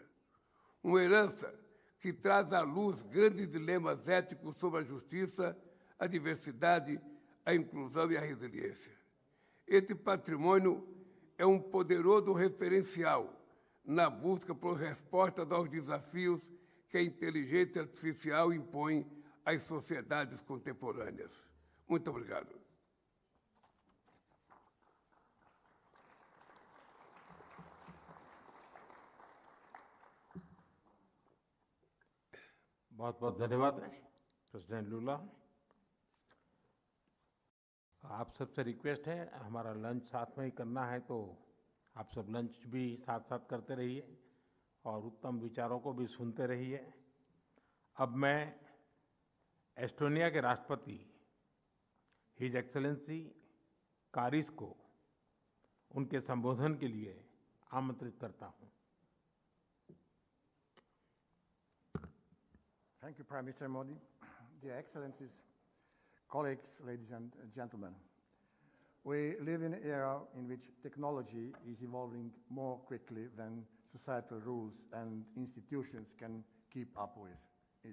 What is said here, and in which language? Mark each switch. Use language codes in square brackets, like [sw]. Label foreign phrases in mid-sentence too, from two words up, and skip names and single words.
[pt] Uma herança que traz à luz grandes dilemas éticos sobre a justiça, a diversidade, a inclusão e a resiliência. Esse patrimônio é um poderoso referencial na busca por respostas aos desafios que a inteligência artificial impõe às sociedades contemporâneas. Muito obrigado. [hi] बहुत बहुत धन्यवाद प्रेसिडेंट लूला। आप सबसे रिक्वेस्ट है, हमारा लंच साथ में ही करना है, तो आप सब लंच भी साथ साथ करते रहिए और उत्तम विचारों को भी सुनते रहिए। अब मैं एस्टोनिया के राष्ट्रपति [en] His Excellency [hi] कारिस को उनके संबोधन के लिए आमंत्रित करता हूं। [en] Thank you, Prime Minister Modi. Dear Excellencies, colleagues, ladies and gentlemen, we live in an era in which technology is evolving more quickly than societal rules and institutions can keep up with it.